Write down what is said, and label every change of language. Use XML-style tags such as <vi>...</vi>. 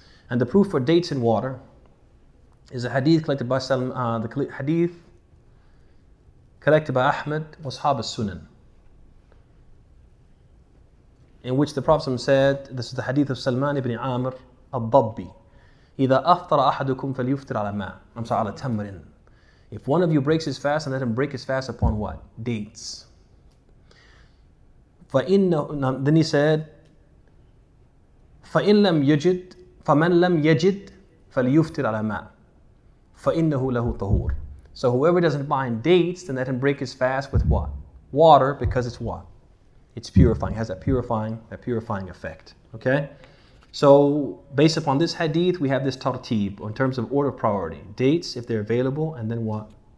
<en>And the proof for dates and water is a hadith collected by the hadith collected by Ahmad was Ashab as-Sunan, in which the Prophet said, this is the hadith of Salman ibn Amr al-Dabbi,</en> <ar>إذا أفطر أحدكم فليفطر على ماء. على تمر.</ar> <en>If one of you breaks his fast, and let him break his fast upon what? Dates. Then he said,</en> <ar>فإن لم يجد فمن لم يجد فليفطر على ماء فإنه له طهور.</ar> <en>So whoever doesn't find dates, then let him break his fast with what? Water, because it's what? It's purifying. It has that purifying effect. Okay? So based upon this hadith, we have this tartib in terms of order of priority. Dates, if they're available, and then what?</en>